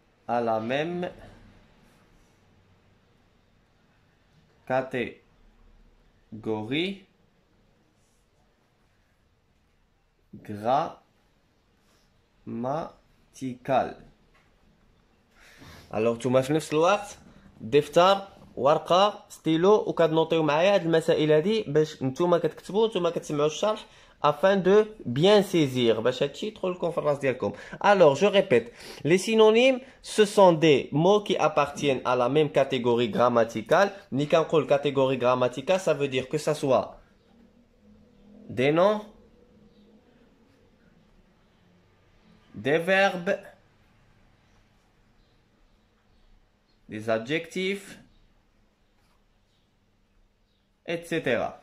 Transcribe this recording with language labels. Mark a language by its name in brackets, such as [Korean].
[French] à la même catégorie grammaticale. [Arabic] Alors نتوما في نفس الوقت دفتر ورقه ستيلو وكتنوطيو معايا هاد المسائل هادي باش نتوما كتكتبوا نتوما كتسمعوا الشرح [French] afin de bien saisir [Arabic] باش هادشي يدخل لكم في الراس ديالكم. [French] Alors je répète, les synonymes ce sont des mots qui appartiennent à la même catégorie grammaticale. Ni [Arabic] كنقول [French] catégorie grammaticale, ça veut dire que ça soit des noms, des verbes, des adjectifs, etc.